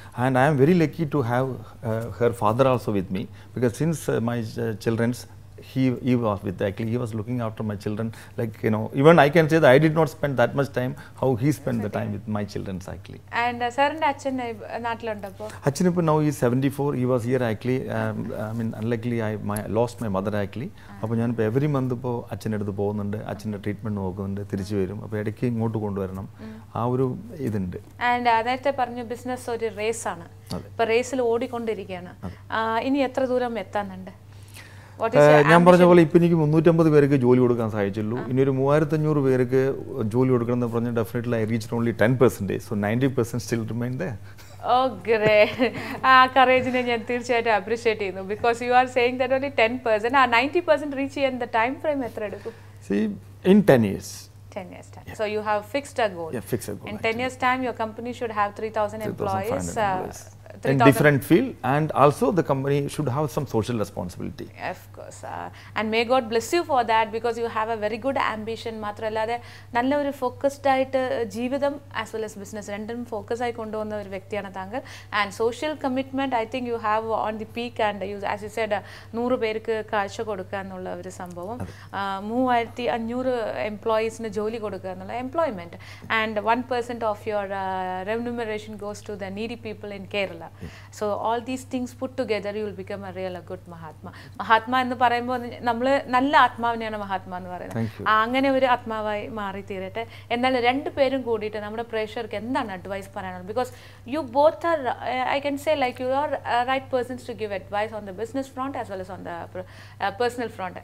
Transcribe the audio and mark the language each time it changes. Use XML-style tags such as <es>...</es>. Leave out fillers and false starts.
<en>And I am very lucky to have her father also with me, because since my children's, he was with, actually he was looking after my children, like, you know, even I can say that I did not spend that much time how he spent the time with my children actually.</en> <ml>And Saranda Achan നാട്ടിലുണ്ടപ്പോ?</ml> <en>Achan now he is 74. He was here actually. I mean, unluckily I lost my mother actually.</en> <ml>അപ്പോൾ ഞാൻ ഇപ്പോൾ every month ഇപ്പോൾ അച്ഛൻ്റെ അടുത്ത് പോകുന്നുണ്ട്, അച്ഛൻ്റെ treatment നോക്കുന്നുണ്ട്, തിരിച്ചു വരും. അപ്പോൾ ഇടയ്ക്ക് ഇങ്ങോട്ട് കൊണ്ടുവരണം, ആ ഒരു ഇതുണ്ട്. ആൻഡ് നേരത്തെ പറഞ്ഞു ബിസിനസ് ഒരു റേസാണ്, ഇപ്പോൾ റേസിൽ ഓടിക്കൊണ്ടിരിക്കുകയാണ്. ഇനി എത്ര ദൂരം എത്താനുണ്ട്? ഞാൻ പറഞ്ഞ പോലെ ഇപ്പം എനിക്ക് 350 പേർക്ക് ജോലി കൊടുക്കാൻ സാധിച്ചുള്ളൂ. ഇനി ഒരു 3500 പേർക്ക് ജോലി കൊടുക്കണം എന്ന് പറഞ്ഞാൽ</ml> <en>Definitely I reach only 10%. So 90% still remain there. Oh great.</en> <ml>ആ കറേജിനെ ഞാൻ തീർച്ചയായിട്ടും അപ്രീഷിയേറ്റ് ചെയ്യുന്നു.</ml> <en>Because you are saying that only 10%.</en> <ml>ആ 90% റീച്ച് ചെയ്യാൻ ടൈം ഫ്രെയിം എത്ര എടുക്കും?</ml> <en>See, in 10 years. 10 years time. So you have fixed a goal. Yeah, fixed a goal. In 10 years time, your company should have 3,000 employees. In different field, and also the company should have some social responsibility. Of course. And may God bless you for that, because you have a very good ambition.</en> <ml>മാത്രമല്ലാതെ നല്ല ഒരു focused ആയിട്ട് ജീവിതം</ml> <en>as well as</en> <ml>business രണ്ടും focus ആയി കൊണ്ടുപോകുന്ന ഒരു വ്യക്തിയാണ് താങ്കൾ.</ml> <en>And social commitment I think you have on the peak. And you as you said</en> <ml>100 പേർക്ക് കാഴ്ച കൊടുക്കുക എന്നുള്ള ഒരു സംഭവം, 3500 എംപ്ലോയീസിന് ജോലി കൊടുക്കുക എന്നുള്ള employment,</ml> <en>And 1% of your remuneration goes to the needy people in Kerala. So all these things put together, you will become a real good Mahatma.</en> <ml>Mahatma എന്ന് പറയുമ്പോൾ നമ്മൾ നല്ല ആത്മാവിനെയാണ് മഹാത്മാ എന്ന് പറയുന്നത്. അങ്ങനെ ഒരു ആത്മാവായി മാറി തീരട്ടെ. എന്നാൽ രണ്ടുപേരും കൂടിയിട്ട് നമ്മുടെ പ്രേക്ഷകർക്ക് എന്താണ് അഡ്വൈസ് പറയാനുള്ളത്?</ml> <en>Because you both are, I can say like you are right persons to give advice on the business front as well as on the personal front.</en>